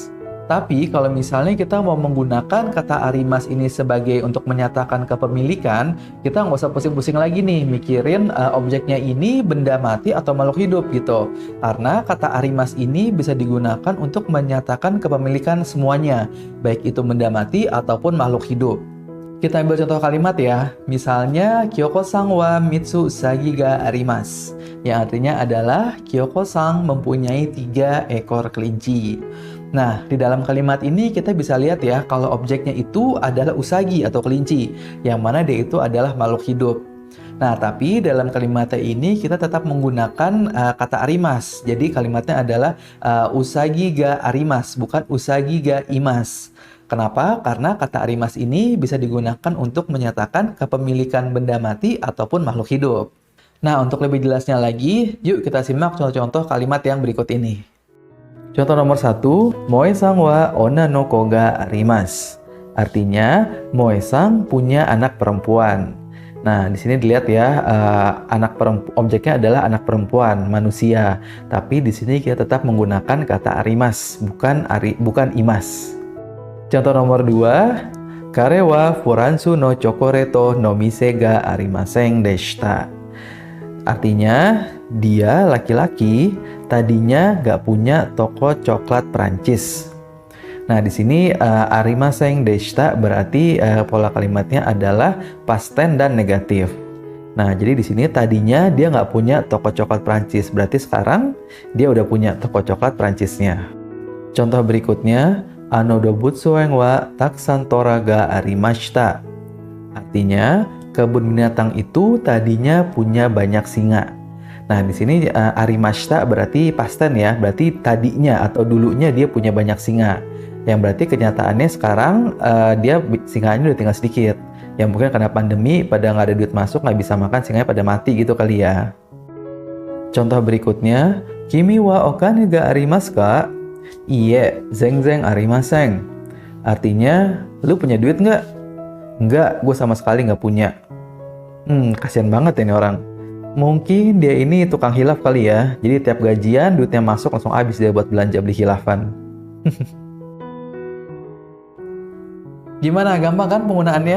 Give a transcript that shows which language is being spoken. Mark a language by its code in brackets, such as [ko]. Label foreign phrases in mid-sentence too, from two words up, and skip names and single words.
[id] Tapi, kalau misalnya kita mau menggunakan kata arimas ini sebagai untuk menyatakan kepemilikan, kita nggak usah pusing-pusing lagi nih, mikirin objeknya ini benda mati atau makhluk hidup gitu. Karena kata arimas ini bisa digunakan untuk menyatakan kepemilikan semuanya, baik itu benda mati ataupun makhluk hidup. Kita ambil contoh kalimat ya, misalnya [ja] 京子さんは三つうさぎがあります, [id] yang artinya adalah Kyoko-san mempunyai 3 ekor kelinci. Nah, di dalam kalimat ini kita bisa lihat ya, kalau objeknya itu adalah usagi atau kelinci, yang mana dia itu adalah makhluk hidup. Nah, tapi dalam kalimatnya ini kita tetap menggunakan kata arimas. Jadi kalimatnya adalah [ja] うさぎがあります, [id] bukan [ja] うさぎがいます. [id] Kenapa? Karena kata arimas ini bisa digunakan untuk menyatakan kepemilikan benda mati ataupun makhluk hidup. Nah, untuk lebih jelasnya lagi, yuk kita simak contoh-contoh kalimat yang berikut ini. Contoh nomor 1, [ja] 萌さんは女の子があります. [id] Artinya, Moe-san punya anak perempuan. Nah, di sini dilihat ya, objeknya adalah anak perempuan, manusia. Tapi di sini kita tetap menggunakan kata arimas, bukan imas. Contoh nomor 2, [ja] 彼はフランスのチョコレートの店がありませんでした. [id] Artinya, dia laki-laki tadinya gak punya toko coklat Prancis. Nah, di sini [ja] ありませんでした [id] berarti pola kalimatnya adalah [en] past tense [id] dan negatif. Nah, jadi di sini tadinya dia gak punya toko coklat Prancis, berarti sekarang dia udah punya toko coklat Prancisnya. Contoh berikutnya, [ja] あの動物園はたくさん虎がありました. [id] Artinya, kebun binatang itu tadinya punya banyak singa. Nah, di sini arimashita berarti [en] past tense [id] ya, berarti tadinya atau dulunya dia punya banyak singa. Yang berarti kenyataannya sekarang dia singanya udah tinggal sedikit. Yang mungkin karena pandemi pada nggak ada duit masuk, nggak bisa makan, singanya pada mati gitu kali ya. Contoh berikutnya, [ja] 君はお金がありますか?いいえ、全然ありません. [id] Artinya, lu punya duit nggak? Nggak, gue sama sekali nggak punya. Kasian banget ya ini orang. Mungkin dia ini tukang hilaf kali ya. Jadi tiap gajian duitnya masuk langsung habis dia buat belanja beli hilafan. Gimana, gampang kan penggunaannya?